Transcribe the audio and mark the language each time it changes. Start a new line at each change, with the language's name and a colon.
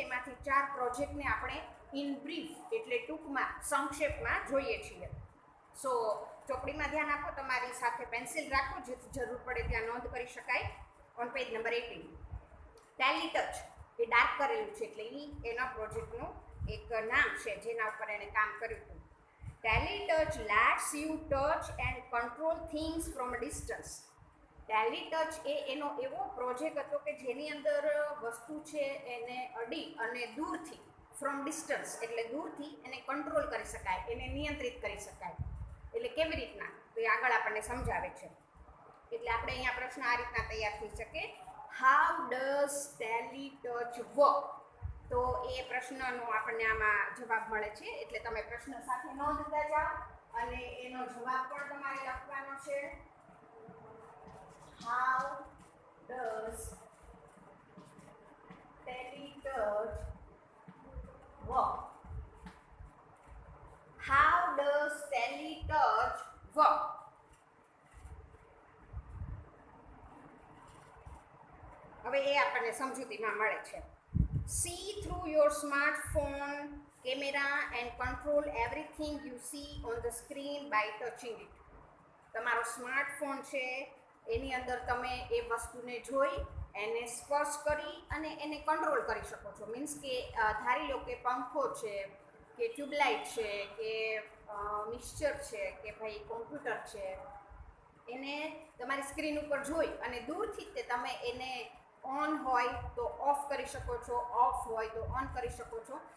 Gujarati: એમાંથી 4 પ્રોજેક્ટને આપણે
English: in brief
Gujarati: એટલે ટૂંકમાં સંક્ષેપમાં જોઈએ છીએ. સો ચોપડીમાં ધ્યાન આપો, તમારી સાથે પેન્સિલ રાખો જેથી જરૂર પડે ત્યાં નોંધ કરી શકાય.
English: on page number
Gujarati: 18 Tally touch A dark કરેલું છે એટલે એના પ્રોજેક્ટનું એક નામ છે જેના ઉપર એણે કામ કર્યું હતું.
English: Tele touch lets you touch and control things from a distance.
Gujarati: Tally touch એ એનો એવો પ્રોજેક્ટ હતો કે જેની અંદર વસ્તુ છે એને અડી અને દૂરથી
English: from distance
Gujarati: એટલે દૂરથી એને કંટ્રોલ કરી શકાય, એને નિયંત્રિત કરી શકાય. એટલે કેવી રીતના તો એ આગળ આપણને સમજાવે છે. એટલે આપણે અહીંયા પ્રશ્ન આ રીતના તૈયાર થઈ શકે,
English: How does tele touch work?
Gujarati: તો એ પ્રશ્નનો આપણને આમાં જવાબ મળે છે. એટલે તમે પ્રશ્ન સાથે નોંધતા જાઓ અને એનો જવાબ પણ તમારે લખવાનો છે.
English: How does tele touch work? How does tele touch work?
Gujarati: હવે એ આપણને સમજૂતીમાં મળે છે.
English: See through your smartphone camera and control everything you see on the screen by touching it.
Gujarati: તમારો સ્માર્ટફોન છે એની અંદર તમે એ વસ્તુને જોઈ એને સ્પર્શ કરી અને એને કંટ્રોલ કરી શકો છો. મીન્સ કે ધારી લો કે પંખો છે કે ટ્યુબલાઇટ છે કે મિક્સચર છે કે ભાઈ કોમ્પ્યુટર છે, એને તમારી સ્ક્રીન ઉપર જોઈ અને દૂરથી તે તમે એને ઓન હોય તો ઓફ કરી શકો છો, ઓફ હોય તો ઓન કરી શકો છો.